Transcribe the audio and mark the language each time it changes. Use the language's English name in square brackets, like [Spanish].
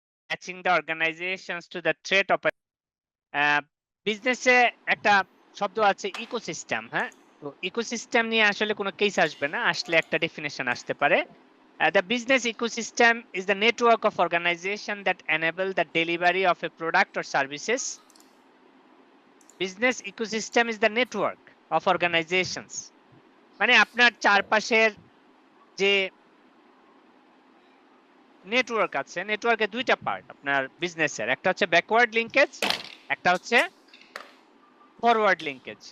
[English] matching the organisations to the threat of বিজনেসে [Bangla] একটা শব্দ আছে [English] Ecosystem. [Bangla] হ্যাঁ, তো ইকোসিস্টেম নিয়ে আসলে কোনো কেস আসবে না, আসলে একটা ডেফিনেশন আসতে পারে। [English] The business ecosystem is the network of organization that enable the delivery of a product or services. Business ecosystem is the network of organizations. [Bangla] মানে আপনার চারপাশের যে নেটওয়ার্ক আছে, নেটওয়ার্কে দুইটা পার্ট আপনার বিজনেসের, একটা হচ্ছে ব্যাকওয়ার্ড লিংকেজ, একটা হচ্ছে ফরওয়ার্ড লিংকেজ।